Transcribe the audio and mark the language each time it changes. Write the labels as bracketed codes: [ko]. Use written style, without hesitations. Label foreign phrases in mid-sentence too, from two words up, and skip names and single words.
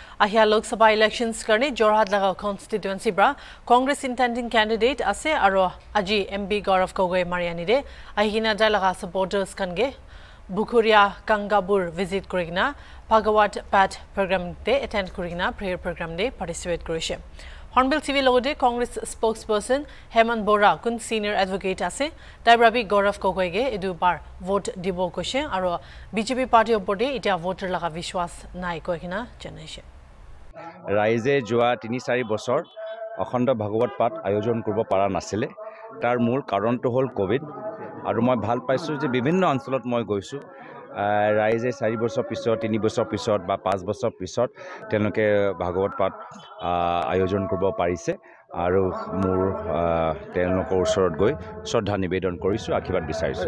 [nag] Ahia Lok Sabha elections karne Jorhat laga constituency bra Congress [en] intending candidate [nag] ase aro aji MP Gaurav Gogoi Mariani de ahina laga supporters kange Bukhuria Kangabur visit kurigna Bhagawat Pat program de attend kurigna [en] prayer program [nag] de participate kurishe. Hornbill TV logode Congress spokesperson Hemant Bora kun [en] senior advocate [nag] ase Taibrabi Gaurav Gogoi ge edu bar vote dibo koshe aro BJP party opode itia voter laga vishwas nai koikina janaise. [as] ৰাইজে যোৱা ৩-৪ বছৰ অখণ্ড ভাগৱত পাঠ আয়োজন কৰিব পৰা নাছিলে তাৰ মূল কাৰণটো হ'ল কোভিড আৰু মই ভাল পাইছো যে বিভিন্ন অঞ্চলত মই গৈছো ৰাইজে 4 বছৰ পিছত 3 বছৰ পিছত বা 5 বছৰ পিছত তেওঁলোকে ভাগৱত পাঠ আয়োজন কৰিব পাৰিছে আৰু মোৰ তেওঁলোকৰ ওচৰত গৈ শ্ৰদ্ধা নিবেদন কৰিছো আশীৰ্বাদ বিচাৰিছো